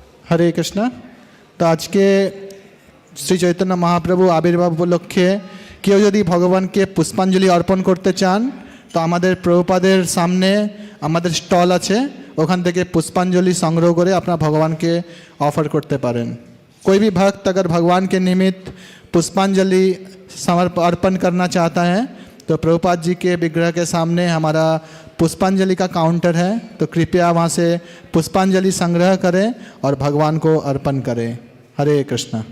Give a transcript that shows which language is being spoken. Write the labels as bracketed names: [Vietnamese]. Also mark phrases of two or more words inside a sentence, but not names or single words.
[Bangla] হরে কৃষ্ণ। তো আজকে শ্রী চৈতন্য মহাপ্রভু আবির্ভাব উপলক্ষে কেউ যদি ভগবানকে পুষ্পাঞ্জলি অর্পণ করতে চান তো আমাদের প্রভুপাদের সামনে আমাদের স্টল আছে, ওখান থেকে পুষ্পাঞ্জলি সংগ্রহ করে আপনারা ভগবানকে অফার করতে পারেন। [Hindi] कोई भी भक्त अगर भगवान के निमित्त पुष्पांजलि अर्पण करना चाहता है तो प्रभुपाद जी के विग्रह के सामने हमारा पुष्पांजलि का काउंटर है, तो कृपया वहाँ से पुष्पांजलि संग्रह करें और भगवान को अर्पण करें। हरे कृष्णा।